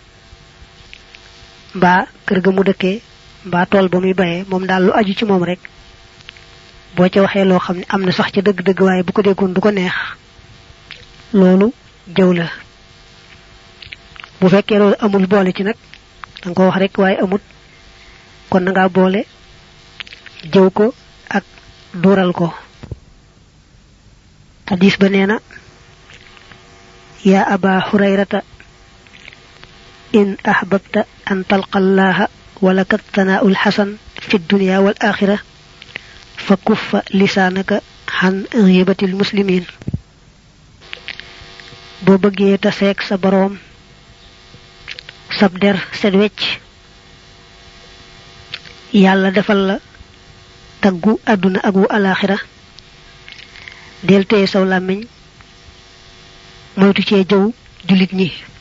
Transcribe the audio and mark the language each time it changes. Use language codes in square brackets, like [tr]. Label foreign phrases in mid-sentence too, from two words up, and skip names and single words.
[wo] mbaa kër ga mu dëkkee mbaa tool ba muy bayee moom daal lu aju ci moom rek boo ca waxee loo xam ne am na sax ca dëgg-dëgg waaye bu ko déggoon du ko neex loolu jëw la bu fekkee loolu amul boole ci nag danga ko wax rek waaye amut kon na ngaa boole jëw ko ak duural ko hadis ba nee na [ar] يا أبا هريرة إن أحببت أن تلقى الله ولك ثناء حسن في الدنيا والآخرة فكف لسانك عن غيبة المسلمين [wo] boo bëggee taseeg sa boroom sab der set wecc yàlla defal la taggu àdduna ak wu alaxira del téye saw làmmiñ moytu cee jëw jullit ñi